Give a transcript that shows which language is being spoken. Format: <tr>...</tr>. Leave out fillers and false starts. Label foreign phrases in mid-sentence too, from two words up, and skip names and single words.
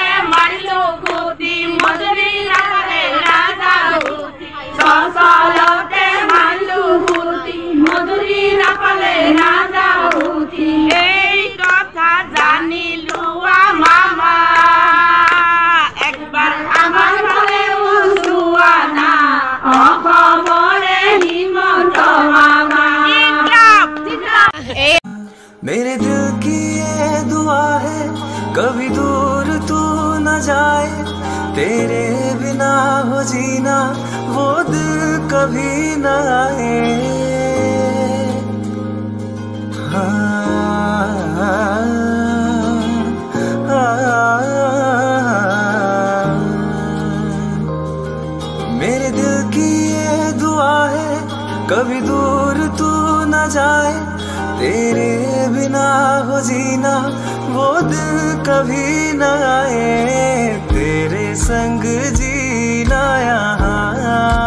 <as>মাৰিলো খুটি মজুৰি নাপালে নাযাওঁ উঠি চচলতে মাৰিলো খুটি মজুৰি নাপালে নাযাওঁ উঠি এই কথা জানি লোৱা মামা একবাৰ আমাৰ ফালেও চোৱানা অসমৰে হিমন্ত মামা</as> <hi>मेरे दिल की ये दुआ है कभी दूर तू न जाए तेरे बिना हो जीना वो दिल कभी न आए मेरे दिल की ये दुआ है कभी दूर तू न जाए तेरे बिना हो जीना वो दिल कभी न आए तेरे संग जीना यहाँ</hi>